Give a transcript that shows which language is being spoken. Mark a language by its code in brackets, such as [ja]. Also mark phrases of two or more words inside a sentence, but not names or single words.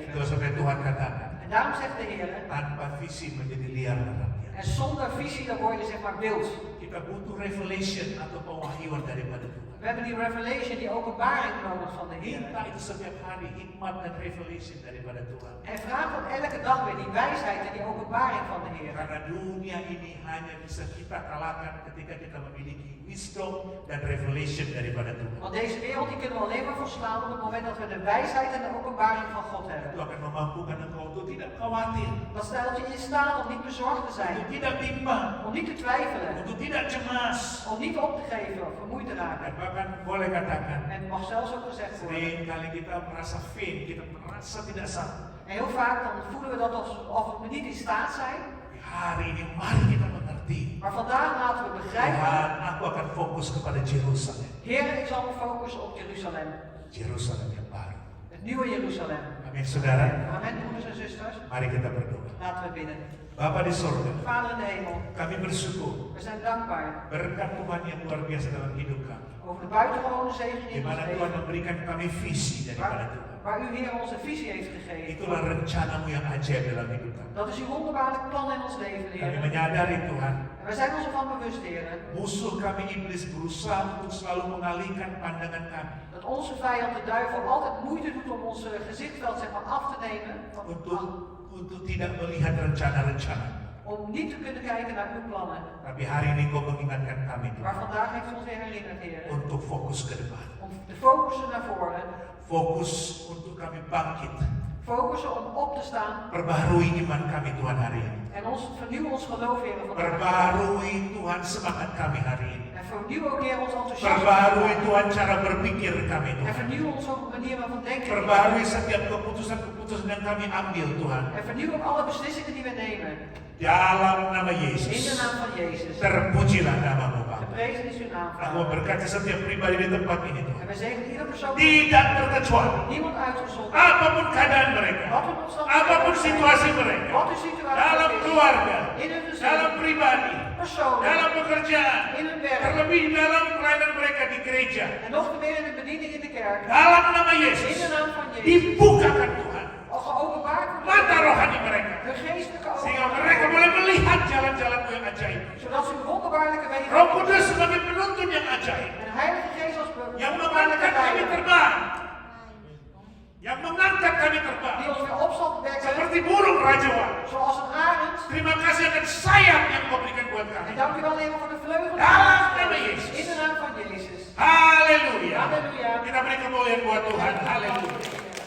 [id] Kalau sampai Tuhan katakan, [nl] En daarom zegt de Heer, [id] tanpa visi menjadi liar rakyat. [nl] en zonder visie dan word je zeg maar wild. [id] Kita butuh revelation atau pewahyuan daripada Tuhan. [nl] We hebben die revelation, die openbaring nodig van de Heer. [id] Minta itu setiap hari hikmat dan revelation daripada Tuhan. [nl] En vraag dan elke dag weer die wijsheid en die openbaring van de Heer. [id] Karena dunia ini hanya bisa kita kalahkan ketika kita memiliki wisdom dan revelation daripada Tuhan. [nl] Want deze wereld die kunnen we alleen maar verslaan op het moment dat we de wijsheid en de openbaring van God [id] Itu [nl] hebben. [id] akan memampukan engkau untuk tidak khawatir, [nl] Dat stelt je in staat om niet bezorgd te zijn, [id] untuk tidak bimbang, [nl] om niet te twijfelen, [id] untuk tidak cemas. [nl] om niet op te geven of vermoeid te [id] Dan [nl] raken. [id] bahkan boleh katakan, [nl] En het mag zelfs ook gezegd worden. [id] sering kali kita merasa faint, kita merasa tidak sanggup. [nl] En heel vaak dan voelen we dat alsof we niet in staat zijn. [id] Di hari ini mari kita mengerti. [nl] Maar vandaag laten we begrijpen. [id] Tuhan, aku akan fokus kepada Jerusalem. [nl] Heer, ik zal me focussen op Jeruzalem. [id] Jerusalem yang baru. [nl] Het nieuwe Jeruzalem. [id] Amin saudara. [nl] Amen, broeders en zusters. [id] Mari kita berdoa. [nl] Laten we bidden. [id] Bapa di sorga, [nl] Vader in de hemel, [id] kami bersyukur [nl] we zijn dankbaar [id] berkat Tuhan yang luar biasa dalam hidup kami. [nl] over de buitengewone zegen [id] Di [nl] in ons [id] mana Tuhan [nl] leven. [id] memberikan kami visi daripada Tuhan. [nl] Waar u Heer onze visie heeft gegeven. [id] Itulah rencanamu yang ajaib dalam hidup kami. [nl] Dat is uw wonderbaarlijk plan in ons leven, [id] Kami [nl] Heer. [id] menyadari Tuhan, [nl] En wij zijn ons ervan bewust, Heer, [id] musuh kami iblis berusaha untuk selalu mengalihkan pandangan kami. [nl] dat onze vijand, de duivel, altijd moeite doet om ons gezichtveld zeg maar, af te nemen. [id] Untuk tidak melihat rencana-rencana. [nl] Om niet te kunnen kijken naar uw plannen. [id] Tapi hari ini kau mengingatkan kami [nl] Maar [id] Tuhan, [nl] vandaag heeft u ons weer herinnerd, Heer. [id] untuk fokus ke depan. [nl] Om te focussen naar voren. [id] Fokus untuk kami bangkit. [nl] Focussen om op te staan. [id] Perbaharui iman kami Tuhan hari ini. [nl] En vernieuw ons geloof, Heer, vandaag. [id] Perbaharui Tuhan semangat kami hari ini. [nl] En vernieuw ook, Heer, ons enthousiasme. [id] Perbaharui Tuhan cara berpikir kami [nl] En [id] Tuhan. [nl] vernieuw ons ook de manier waarvan denken. Heer. [id] Perbaharui setiap keputusan-keputusan yang kami ambil Tuhan. [nl] En vernieuw ook alle beslissingen die we nemen. [id] Dalam nama [nl] In de [id] Yesus. [nl] naam van Jezus. [id] Terpujilah namamu Bapa. [nl] Geprezen is uw naam, [id] Aku [nl] Vader. [id] memberkati setiap pribadi di tempat ini [nl] En [id] Tuhan. [nl] we zegenen ieder persoon. [id] Tidak terkecuali. [nl] Niemand uitgezonderd. [id] Apapun keadaan mereka. [nl] Wat hun omstandigheden [id] Apapun [nl] ook zijn. [id] situasi mereka. [nl] Wat uw situatie [id] Dalam [nl] is. [id] keluarga. [nl] In hun gezin. [id] Dalam pribadi. [nl] Persoonlijk. [id] Dalam pekerjaan. [nl] In hun werk. [id] Terlebih dalam pelayanan mereka di gereja. [nl] En nog te meer in de bediening in de kerk. [id] Dalam nama [nl] In de [id] Yesus. [nl] naam van Jezus. [id] Dibukakan Tuhan [nl] Al geopenbaard worden. [id] mata rohani mereka. [nl] De geestelijke [id] Sehingga [nl] ogen. [id] mereka boleh melihat jalan-jalanmu yang ajaib. [nl] Zodat ze uw wonderbaarlijke wegen. [id] Roh Kudus sebagai penuntun yang ajaib. [nl] En Heilige Geest als [id] Yang [nl] wonderbaarlijke [id] mengangkat kami [nl] leider. [id] terbang. Yang mengangkat kami terbang. [nl] Die ons weer op zal wekken. [id] Seperti burung rajawan. [nl] Zoals een arend. [id] Terima kasih akan sayap yang kau berikan buat kami. [nl] En dank u wel, Heer, voor de vleugels. [id] Dalam nama Yesus. [nl] In de naam van Jezus. [id] Haleluya. [nl] Haleluya. [id] Kita beri kemuliaan buat Tuhan. [nl] Haleluya.